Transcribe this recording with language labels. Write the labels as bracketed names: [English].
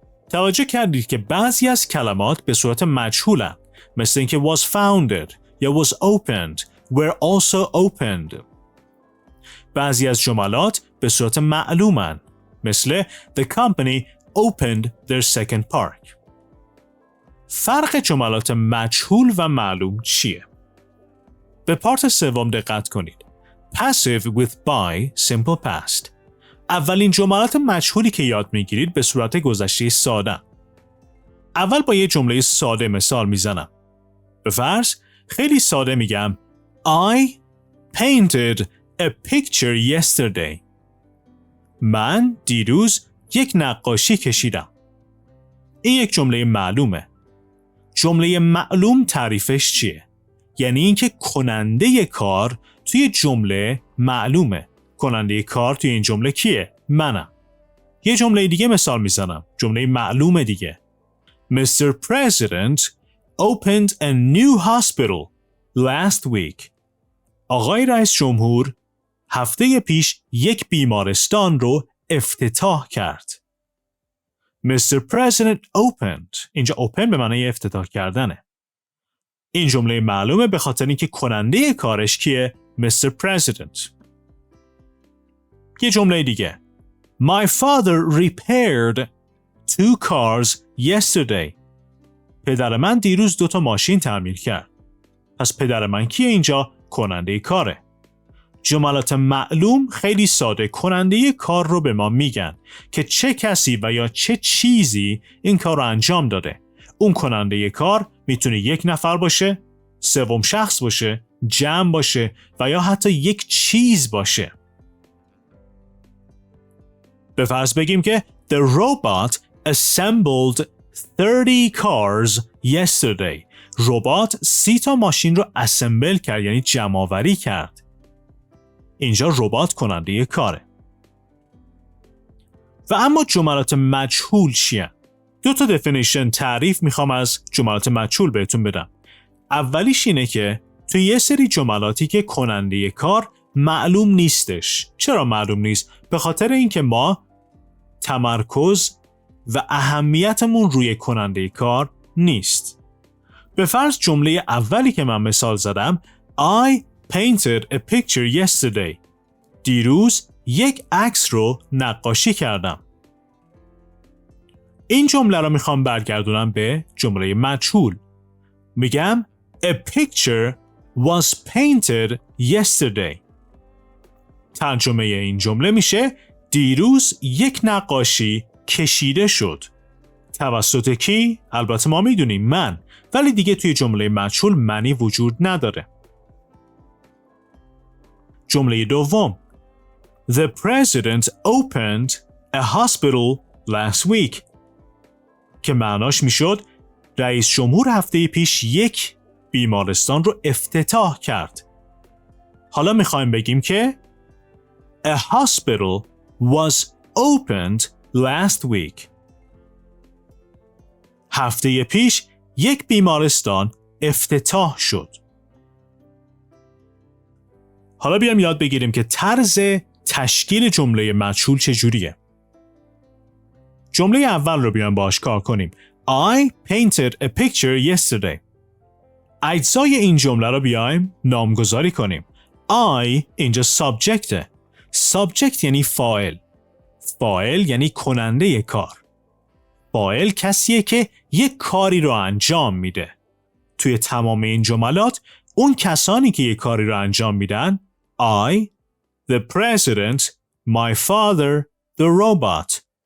[Persian] توجه کردید که بعضی از کلمات به صورت مجهولن، مثل اینکه [English] was founded [Persian] یا [English] was opened were also opened. [Persian] بعضی از جملات به صورت معلومن، مثل [English] the company opened their second park. [Persian] فرق جملات مجهول و معلوم چیه؟ به پارت سوم دقت کنید. [English] Passive with by simple past. [Persian] اولین جملات مجهولی که یاد میگیرید به صورت گذشته ساده. اول با یه جمله ساده مثال میزنم. به فرض خیلی ساده میگم [English] I painted a picture yesterday. [Persian] من دیروز یک نقاشی کشیدم. این یک جمله معلومه. جمله معلوم تعریفش چیه؟ یعنی اینکه کننده کار توی جمله معلومه. کننده کار توی این جمله کیه؟ منم. یه جمله دیگه مثال میزنم. جمله معلومه دیگه. Mr. [English] President opened a new hospital last week. [Persian] آقای رئیس جمهور هفته پیش یک بیمارستان رو افتتاح کرد. [English] Mr. President opened. [Persian] اینجا open به معنی افتتاح کردنه. این جمله معلومه به خاطر اینکه کننده کارش کیه؟ Mr. President. یه جمله دیگه. [English] My father repaired 2 cars yesterday. [Persian] پدر من دیروز 2 ماشین تعمیر کرد. پس پدر من کیه اینجا؟ کننده کاره. جملات معلوم خیلی ساده کننده کار رو به ما میگن که چه کسی و یا چه چیزی این کار رو انجام داده. اون کننده کار میتونه یک نفر باشه، سوم شخص باشه، جمع باشه و یا حتی یک چیز باشه. به فرض بگیم که [English] The robot assembled 30 cars yesterday. [Persian] ربات 30 ماشین رو اسمبل کرد، یعنی جمع آوری کرد. اینجا ربات کننده کاره. و اما جملات مجهول چیه؟ 2 دفینیشن تعریف میخوام از جملات مجهول بهتون بدم. اولیش اینه که توی یه سری جملاتی که کننده کار معلوم نیستش. چرا معلوم نیست؟ به خاطر اینکه ما تمرکز و اهمیتمون روی کننده کار نیست. به فرض جمله اولی که من مثال زدم [English] I painted a picture yesterday. [Persian] دیروز یک عکس رو نقاشی کردم. این جمله رو میخوام برگردونم به جمله مجهول. میگم [English] A picture was painted yesterday. [Persian] ترجمه این جمله میشه دیروز یک نقاشی کشیده شد. توسط کی؟ البته ما میدونیم من، ولی دیگه توی جمله مجهول معنی وجود نداره. جمله دوم [English] The president opened a hospital last week. [Persian] که معناش میشد رئیس جمهور هفته پیش یک بیمارستان رو افتتاح کرد. حالا میخوایم بگیم که [English] A hospital was opened last week. [Persian] هفته پیش یک بیمارستان افتتاح شد. حالا بیام یاد بگیریم که طرز تشکیل جمله مجهول چجوریه. جمله اول رو بیام باهاش کار کنیم. [English] I painted a picture yesterday. [Persian] اجزای این جمله رو بیایم نامگذاری کنیم. I اینجا سابجکته. سابجکت یعنی فاعل. فاعل یعنی کننده کار. فاعل کسیه که یک کاری رو انجام میده. توی تمام این جملات اون کسانی که یک کاری رو انجام میدن [English] I, the president, my father, the robot.